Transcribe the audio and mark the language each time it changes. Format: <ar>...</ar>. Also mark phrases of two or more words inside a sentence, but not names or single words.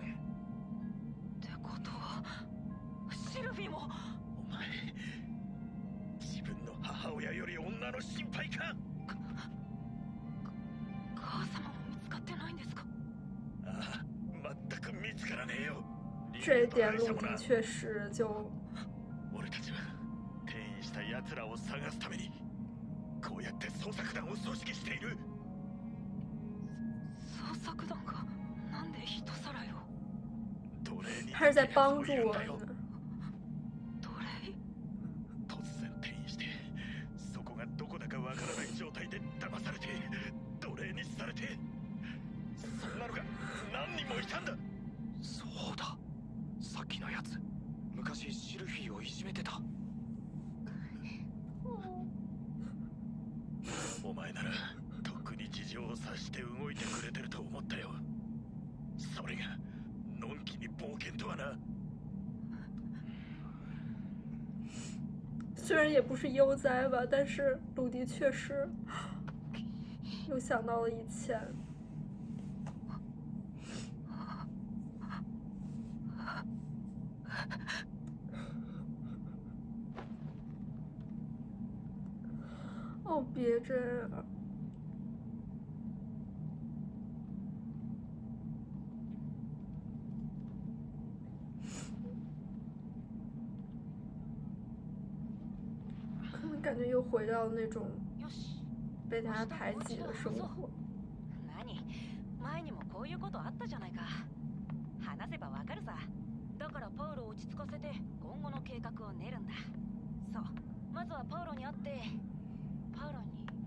<ja>ってことはシルフィも。お前自分の母親より女の心配か。母様も見つかってないんですか？ああ、全く見つからねえよ。</ja> <zh>这一点陆地确实就。</zh> <ja>俺たちは転移した奴らを探すためにこうやって捜索団を組織している。捜索団がなんで人さらいを？奴隷に</ja> <zh>他是在帮助我</zh> <ja>そういうんだよ。</ja> <zh>们。</zh> <ja>奴隷？突然転移してそこがどこだかわからない状態で騙されて奴隷にされて、そんなのが何人もいたんだ。そうだ、さっきのやつ昔シルフィーをいじめてた。お前ならとっくに事情を察して動いてくれてると思ったよ。それがのんきに冒険とはな。</ja> <zh>虽然也不是悠哉吧，但是鲁迪确实又想到了以前。哦，别这样。可能感觉又回到那种</zh> <ja>よし。</ja> <zh>被大家排挤的生活。</zh> <ja>何？前にもこういうことあったじゃないか。話せばわかるさ。だからパウロを落ち着かせて今後の計画を練るんだ。そう。まずはパウロに会って、パウロに。</ja>